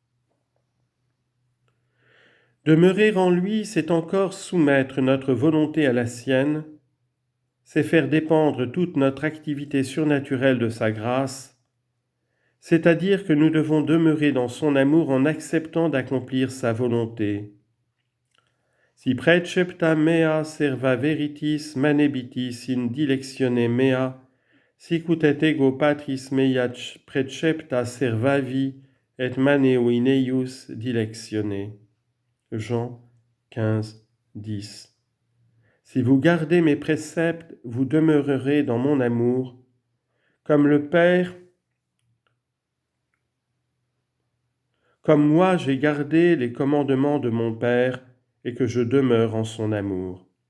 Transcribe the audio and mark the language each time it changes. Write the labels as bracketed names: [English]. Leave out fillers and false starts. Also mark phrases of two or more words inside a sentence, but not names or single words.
[French] Demeurer en lui, c'est encore soumettre notre volonté à la sienne, c'est faire dépendre toute notre activité surnaturelle de sa grâce, c'est-à-dire que nous devons demeurer dans son amour en acceptant d'accomplir sa volonté. [Latin] Si precepta mea serva veritis manebitis in dilectione mea, sicut et ego patris mea precepta servavi et maneo in eius dilectione. [French] Jean 15, 10. Si vous gardez mes préceptes, vous demeurerez dans mon amour, comme le Père comme moi j'ai gardé les commandements de mon Père et que je demeure en son amour.